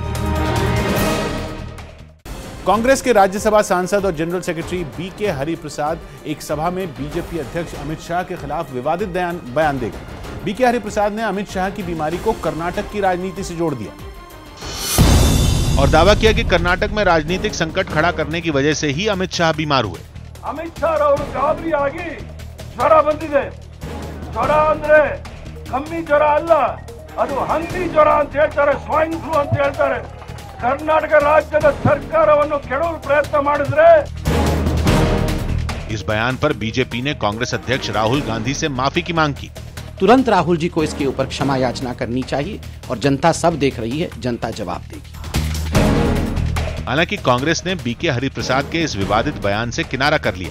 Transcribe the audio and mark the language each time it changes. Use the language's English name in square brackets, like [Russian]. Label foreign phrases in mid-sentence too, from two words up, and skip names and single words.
[Hindi] कांग्रेस के राज्यसभा सांसद और जनरल सेक्रेटरी बीके हरिप्रसाद एक सभा में बीजेपी अध्यक्ष अमित शाह के खिलाफ विवादित बयान दे गए। बीके हरिप्रसाद ने अमित शाह की बीमारी को कर्नाटक की राजनीति से जोड़ दिया और दावा किया कि कर्नाटक में राजनीतिक संकट खड़ा करने की वजह से ही अमित शाह बीमार हुए। [Kannada] अमित शाह ಅವರು ಗಾಬರಿ ಆಗಿ ಜ್ವರ ಬಂದಿದೆ, ಜ್ವರ ಅಂದ್ರೆ ಕಮ್ಮಿ ಜ್ವರ ಅಲ್ಲ, ಅದು ಹಂದಿ ಜ್ವರ ಅಂತ ಹೇಳ್ತಾರೆ, [English] swine flu [Kannada] ಅಂತ ಹೇಳ್ತಾರೆ। ಕರ್ನಾಟಕ ರಾಜ್ಯದ ಸರ್ಕಾರವನ್ನು ಕೆಡವಲು ಪ್ರಯತ್ನ ಮಾಡಿದ್ರೆ। [Hindi] इस बयान पर बीजेपी ने कांग्रेस अध्यक्ष राहुल गांधी से माफी की मांग की। तुरंत राहुल जी को इसके ऊपर क्षमा याचना करनी चाहिए और जनता सब देख रही है, जनता जवाब देगी। हालांकि कांग्रेस ने बीके हरिप्रसाद के इस विवादित बयान से किनारा कर लिया।